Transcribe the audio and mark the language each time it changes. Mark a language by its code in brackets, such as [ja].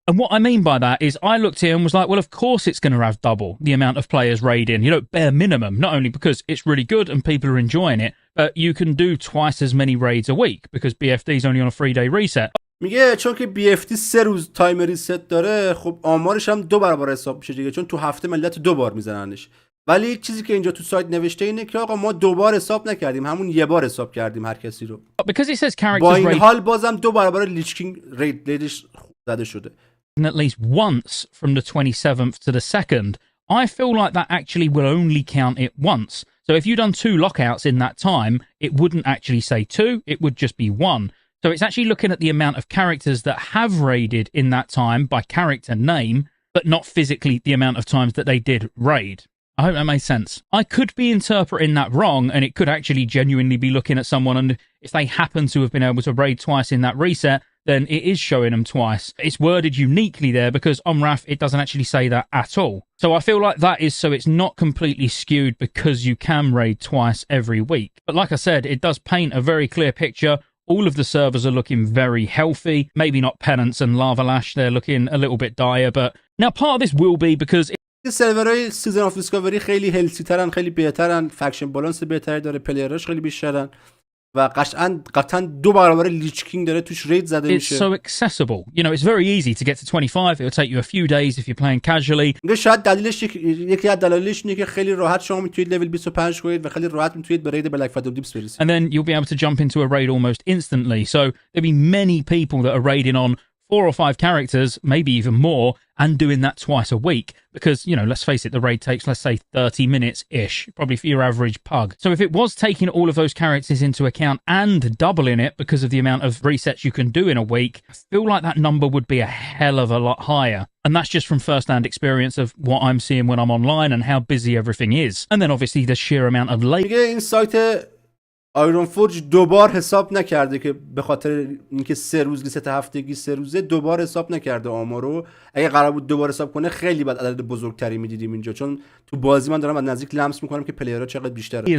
[en] And what I mean by that is I looked here and was like, well, of course it's going to have double the amount of players raiding, bare minimum, not only because it's really good and people are enjoying it, but you can do twice as many raids a week because BFD is only on a 3-day reset. [fa] میگه چون که BFD 3 روز تایم ریست داره، خب آمارش هم 2 برابر حساب میشه دیگه، چون تو هفته ملت 2 بار میزننش. ولی چیزی که اینجا تو سایت نوشته اینه که آقا ما 2 بار حساب نکردیم، همون 1 بار حساب کردیم هر کسی رو. با این حال بازم 2 برابر لیچ کینگ ریدش زده شده. [en] At least once from the 27th to the 2nd, I feel like that actually will only count it once. So if you'd done 2 lockouts in that time, it wouldn't actually say 2, it would just be 1. So it's actually looking at the amount of characters that have raided in that time by character name, but not physically the amount of times that they did raid. I hope that made sense. I could be interpreting that wrong, and it could actually genuinely be looking at someone, and if they happen to have been able to raid twice in that reset, then it is showing them twice. It's worded uniquely there because on RAF it doesn't actually say that at all. So I feel like that is so it's not completely skewed because you can raid twice every week. But like I said, it does paint a very clear picture. All of the servers are looking very healthy. Maybe not Penance and Lava Lash, they're looking a little bit dire, but now part of this will be because [fa] سرورهای سیزن اف دیسکاوری خیلی هلسی ترن، خیلی بهترن، فکشن بالانس بهتری داره، پلیراش خیلی بیشترن و قطعا 2 برابر لیچ کینگ داره توش رید زده میشه. [en] It's so accessible. It's very easy to get to 25. It will take you a few days if you're playing casually. [fa] شاید دلیلش یکی از دلایلش اینه که خیلی راحت شما میتونید لول 25 کنید و خیلی راحت میتونید به رید بلک فادو دیپس برسید. [en] And then you'll be able to jump into a raid almost instantly. So there'll be many people that are raiding on 4 or 5 characters, maybe even more, and doing that twice a week. Because, let's face it, the raid takes, let's say, 30 minutes-ish, probably for your average pug. So if it was taking all of those characters into account and doubling it because of the amount of resets you can do in a week, I feel like that number would be a hell of a lot higher. And that's just from first-hand experience of what I'm seeing when I'm online and how busy everything is. And then obviously the sheer amount of [fa] این سایت آیرون فورج دوبار حساب نکرده که به خاطر اینکه 3 روز ست هفتگی 3 روزه دوبار حساب نکرده آمارو. اگه قرار بود دوبار حساب کنه خیلی بعد عدد بزرگتری میدیدیم اینجا، چون تو بازی من دارم از نزدیک لمس میکنم که پلیرها چقدر بیشتره.